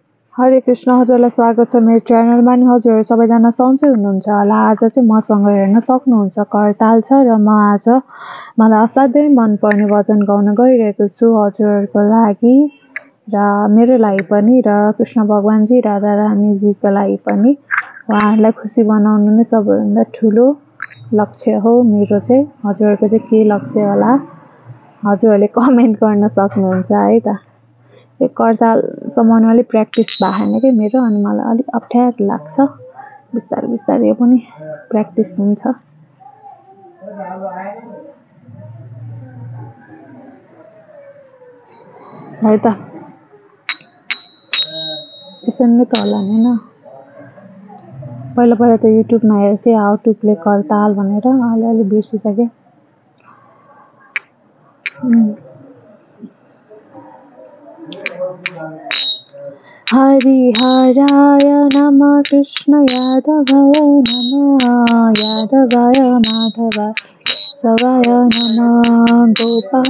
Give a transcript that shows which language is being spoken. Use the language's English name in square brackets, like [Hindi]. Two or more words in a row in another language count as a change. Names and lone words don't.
[Nepali] हरे कृष्ण हजुरलाई स्वागत छ मेरो च्यानलमा नि हजुरहरू सबैजना सन्चै हुनुहुन्छ होला। आज चाहिँ मसँग हेर्न सक्नुहुन्छ करताल छ र म आज मलाई असाध्यै मनपर्ने भजन गाउन गइरहेको छु हजुरहरूको लागि र मेरो लागि पनि र कृष्ण भगवानजी राधा रानीजीको लागि पनि। उहाँहरूलाई खुसी बनाउनु नै सबैभन्दा ठुलो लक्ष्य हो मेरो चाहिँ। हजुरहरूको चाहिँ के लक्ष्य होला हजुरहरूले कमेन्ट गर्न सक्नुहुन्छ है त। यो करताल समाउन अलिक प्र्याक्टिस भएन कि मेरो, अनि मलाई अलिक अप्ठ्यारो लाग्छ। बिस्तारै बिस्तारै यो पनि प्र्याक्टिस हुन्छ है त। यसरी नै त होला नि होइन। पहिला पहिला त युट्युबमा हेर्थेँ [English] how to play [Nepali] करताल भनेर, अलिअलि बिर्सिसकेँ। [Sanskrit] हरिहराय नमः कृष्ण यादवाय नमः यादवाय माधवाय केशवाय नमः गोपाल